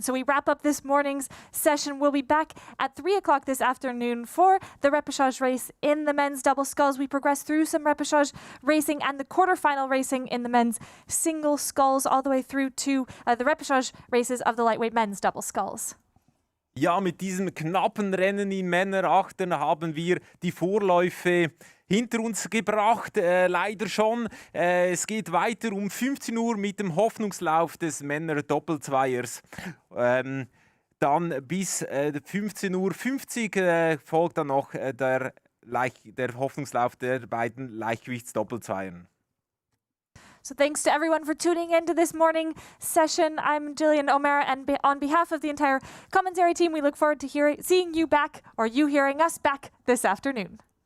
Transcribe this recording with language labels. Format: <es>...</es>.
<en>So we wrap up this morning's session. We'll be back at 3 o'clock this afternoon for the repechage race in the men's double sculls. We progress through some repechage racing and the quarterfinal racing in the men's single sculls all the way through to the repechage races of the lightweight men's double sculls.</en> <de>Ja, mit diesem knappen Rennen in Männer-Achtern haben wir die Vorläufe hinter uns gebracht, leider schon. Es geht weiter um 15 Uhr mit dem Hoffnungslauf des Männer-Doppelzweiers. Dann bis 15:50 Uhr folgt dann noch der Hoffnungslauf der beiden Leichtgewichtsdoppelzweiern.</de> <en>So thanks to everyone for tuning in to this morning session. I'm Jillian O'Mara, and on behalf of the entire commentary team, we look forward to seeing you back, or you hearing us back this afternoon.</en>